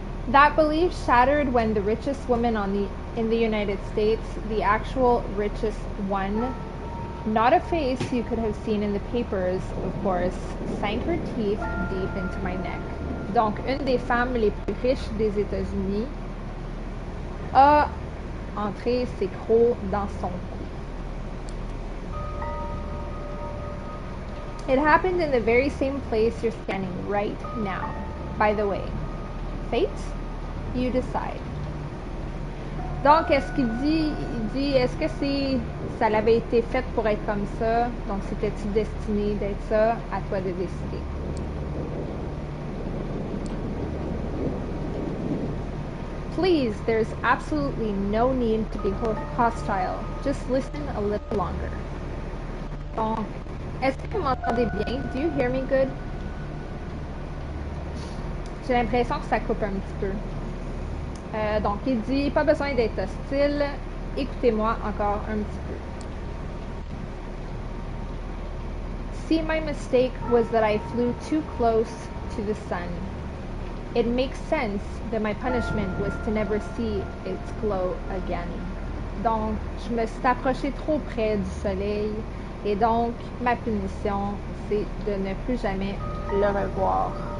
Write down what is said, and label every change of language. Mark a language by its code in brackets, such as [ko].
[en] That belief shattered when the richest woman in the United States, the actual richest one, not a face you could have seen in the papers, of course, sank her teeth deep into my neck. [fr] Donc, une des femmes les plus riches des États-Unis a entré ses crocs dans son cou. [en] It happened in the very same place you're standing right now. By the way, fate? You decide. [fr] Donc, est-ce qu'il dit? Il dit, est-ce que ça l'avait été fait pour être comme ça? Donc, c'était-tu destiné d'être ça? À toi de décider. [en] Please, there's absolutely no need to be hostile. Just listen a little longer. [fr] Donc, est-ce que vous m'entendez bien? [en] Do you hear me good? [fr] J'ai l'impression que ça coupe un petit peu. Donc, il dit, pas besoin d'être hostile. Écoutez-moi encore un petit peu. [en] See, my mistake was that I flew too close to the sun. It makes sense that my punishment was to never see its glow again. [fr] Donc, je me suis approchée trop près du soleil et donc ma punition, c'est de ne plus jamais le revoir.